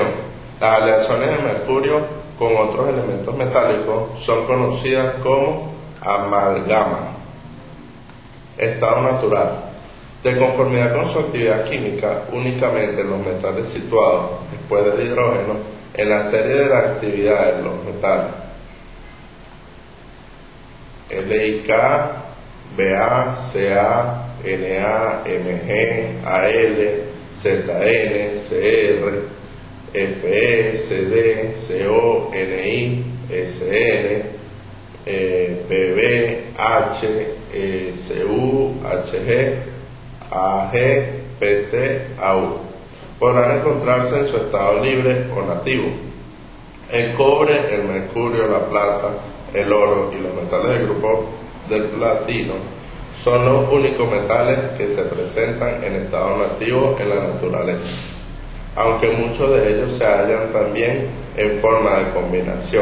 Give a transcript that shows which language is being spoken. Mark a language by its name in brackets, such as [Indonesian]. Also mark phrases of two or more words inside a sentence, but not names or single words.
[Spanish] Las aleaciones de mercurio con otros elementos metálicos son conocidas como amalgama. Estado natural. De conformidad con su actividad química, únicamente los metales situados después del hidrógeno en la serie de las actividades de los metales LIK, Ba, Ca, Na, Mg, Al, Zn, Cr, Fe, Cd, Co, Ni, Sn, Pb, H, Cu, Hg, Ag, Pt, Au. Podrán encontrarse en su estado libre o nativo. El cobre, el mercurio, la plata, el oro y los metales del grupo del platino son los únicos metales que se presentan en estado nativo en la naturaleza, aunque muchos de ellos se hallan también en forma de combinación.